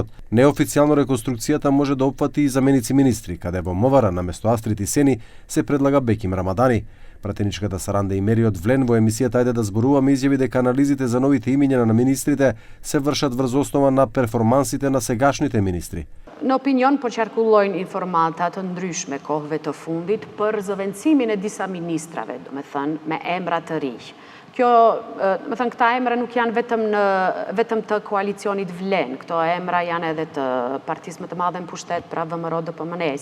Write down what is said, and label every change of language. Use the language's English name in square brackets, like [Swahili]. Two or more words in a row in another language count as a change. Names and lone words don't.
[Macedonian] Неофицијално реконструкцијата може да опфати и заменици министри, каде во МВР наместо Астрид Исени се предлага Беким Рамадани. Пратеничката Саранде Имери од ВЛЕН во емисијата Ајде да зборуваме изјави дека анализите за новите имиња на министрите се вршат врз основа на перформансите на сегашните министри. [Albanian] Në opinion po qarkullojnë informata të ndryshme kohëve të fundit për zëvendësimin e disa ministrave, do me thënë, me emra të rinj. Kjo, me thënë, këta emra nuk janë vetëm të koalicionit VLEN, këto emra janë edhe të partisë më të madhe në pushtet, pra VMRO DPMNE-s.